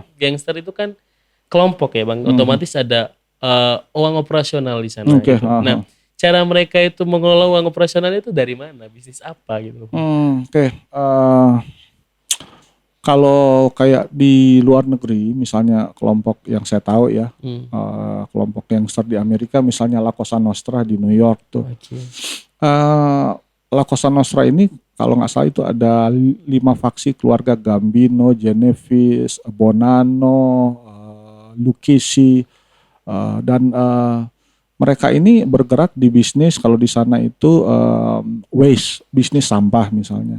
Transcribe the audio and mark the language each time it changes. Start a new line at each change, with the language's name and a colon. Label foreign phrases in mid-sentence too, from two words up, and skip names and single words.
Indonesian: Gangster itu kan kelompok ya Bang. Otomatis ada uang operasional di sana. Gitu. Nah, cara mereka itu mengelola uang operasional itu dari mana? Bisnis apa gitu? Kalau kayak di luar negeri, misalnya kelompok yang saya tahu ya, kelompok gangster di Amerika, misalnya La Cosa Nostra di New York tuh. La Cosa Nostra ini kalau nggak salah itu ada 5 faksi keluarga Gambino, Genevis, Bonanno, Lucchesi, dan mereka ini bergerak di bisnis. Kalau di sana itu waste, bisnis sampah misalnya.